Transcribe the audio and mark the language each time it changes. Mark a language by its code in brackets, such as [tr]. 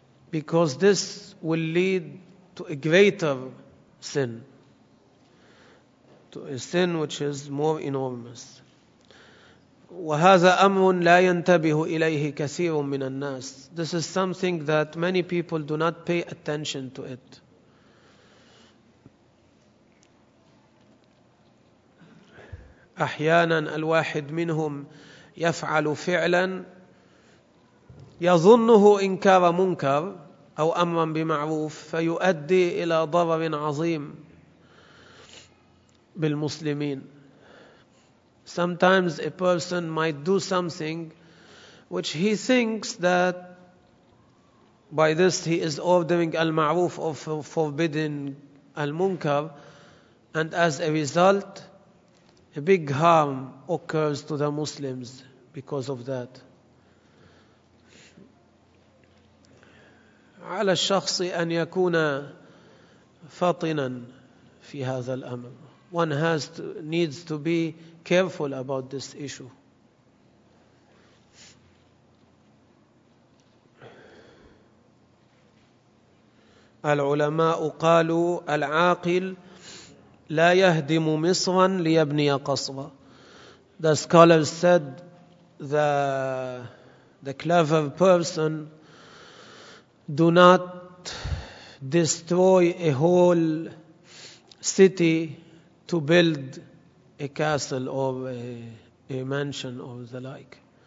[en] Because this will lead to a greater sin, to a sin which is more enormous. [ar] وَهَذَا أَمْرٌ لَا يَنْتَبِهُ إِلَيْهِ كَثِيرٌ مِّنَ النَّاسِ. [en] This is something that many people do not pay attention to it. [ar] أحياناً الواحد منهم يفعل فعلاً يظنه إنكار منكر أو أمراً بمعروف فيؤدي إلى ضرر عظيم بالمسلمين. [en] Sometimes a person might do something which he thinks that by this he is ordering al-ma'ruf or forbidding al-munkar, and as a result, a big harm occurs to the Muslims because of that. [ar] على الشخص أن يكون فاطنا في هذا الأمر. [en] One has to, needs to be careful about this issue. [ar] العلماء قالوا العاقل لا يهدم مصرا ليبني قصرا. [en] The scholars said the clever person do not destroy a whole city to build a castle or a mansion or the like.